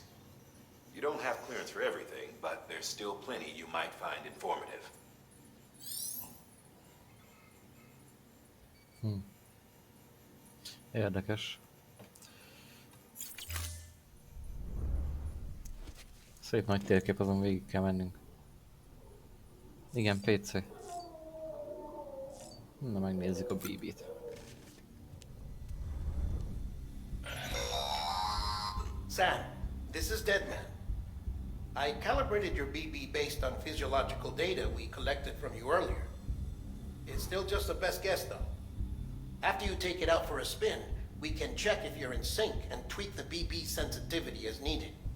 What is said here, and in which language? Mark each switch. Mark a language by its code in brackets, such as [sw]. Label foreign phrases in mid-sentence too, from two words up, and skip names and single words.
[en] You don't have clearance for everything, but there's still plenty you might find informative. [hu] Érdekes. Szép nagy térkép, azon végig kell mennünk. Igen, PC. Na, megnézzük a BB-t. [en] Sam, this is Deadman. I calibrated your BB based on physiological data we collected from you earlier. It's still just a best guess, though. After you take it out for a spin, we can check if you're in sync and tweak the BB sensitivity as needed.